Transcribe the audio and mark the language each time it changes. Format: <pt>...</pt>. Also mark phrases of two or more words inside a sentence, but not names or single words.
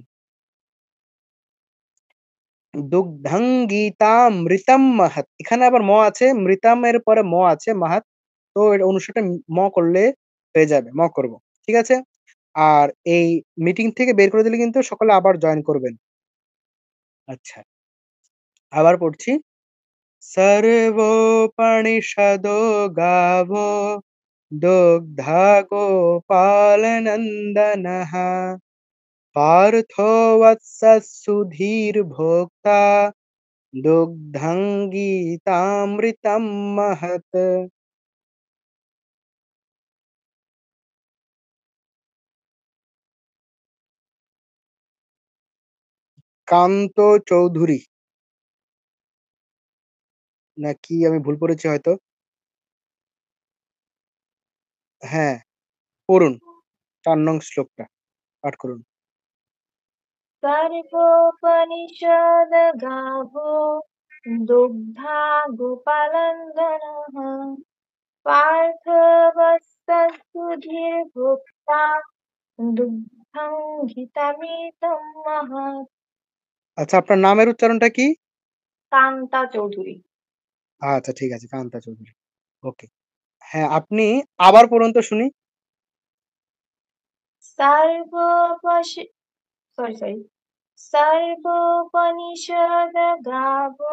<sa>দুগ্ধাং গীতামৃতম মহৎ,</sa> <bn>এখানে আবার ম আছে, মৃতাম এর পরে ম আছে, মাহাত। তো এর অনুসারে ম করলে হয়ে যাবে, ম করব, ঠিক আছে? আর এই মিটিং থেকে বের করে দিলে কিন্তু সকলে আবার জয়েন করবেন। আচ্ছা, আবার পড়ছি।</bn> <sa>सर्वोपनिषदो गावो दुग्धा गोपालनन्दनः पार्थो वत्सः सुधीर्भोक्ता दुग्धं गीतामृतं महत्।</sa> <bn>কান্ত চৌধুরী, নাকি আমি ভুল পড়েছি হয়তো? হ্যাঁ, পড়ুন 4 নং শ্লোকটা পাঠ করুন।</bn> <sa>सर्वोपनिषद गावो दुग्धा गोपालन्दनः पार्थवत्सः सुधीर्भोक्ता दुग्धं घृतमिदं महत्।</sa> <bn>আচ্ছা, আপনার নামের উচ্চারণটা কি? কান্তা চৌধুরী। আচ্ছা, ঠিক আছে, কান্তা চৌধুরী। ওকে, হ্যাঁ, আপনি আবার পড়ুন তো শুনি।</bn> <sa>सर्वोपनिषद गावो</sa>